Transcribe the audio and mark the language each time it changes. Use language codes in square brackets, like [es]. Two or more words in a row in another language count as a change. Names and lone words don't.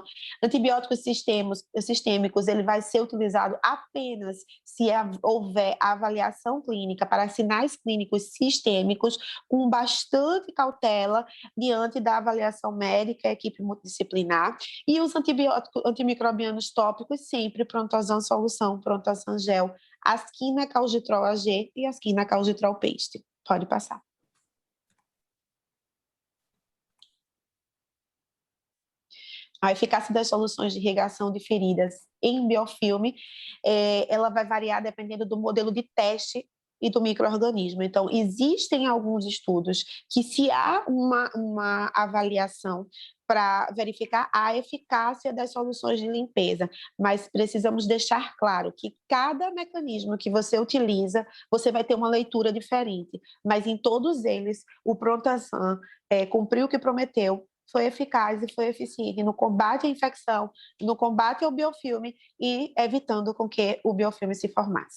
[pt] Antibióticos sistêmicos, ele vai ser utilizado apenas se houver avaliação clínica para sinais clínicos sistêmicos, com bastante cautela diante da avaliação médica, equipe multidisciplinar. E os antimicrobianos tópicos, sempre Prontosan Solução, Prontosan Gel, Asquina Calditrol AG e Asquina Calditrol Paste. Pode passar. A eficácia das soluções de irrigação de feridas em biofilme, ela vai variar dependendo do modelo de teste e do micro-organismo. Então, existem alguns estudos que, se há uma avaliação para verificar a eficácia das soluções de limpeza, mas precisamos deixar claro que cada mecanismo que você utiliza, você vai ter uma leitura diferente, mas em todos eles, o Prontosan cumpriu o que prometeu, foi eficaz e foi eficiente no combate à infecção, no combate ao biofilme e evitando com que o biofilme se formasse.